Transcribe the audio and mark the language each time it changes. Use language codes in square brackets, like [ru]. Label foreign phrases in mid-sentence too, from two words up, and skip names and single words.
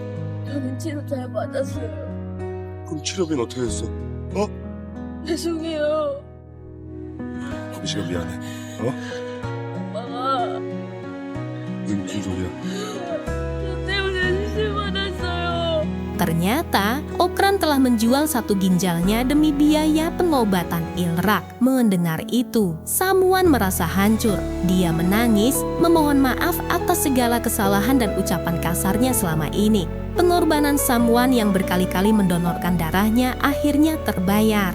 [ko] 저는 치료 잘 받았어요. 그럼 치료비는 어떻게 했어? 어? 죄송해요. 아버지가 미안해. 어? 엄마가 무슨 소리야? 저 때문에 수술 받았어요. [id] Ternyata, Okran telah menjual satu ginjalnya demi biaya pengobatan Ilrak. Mendengar itu, Samwan merasa hancur. Dia menangis, memohon maaf atas segala kesalahan dan ucapan kasarnya selama ini. Pengorbanan Samwan yang berkali-kali mendonorkan darahnya akhirnya terbayar.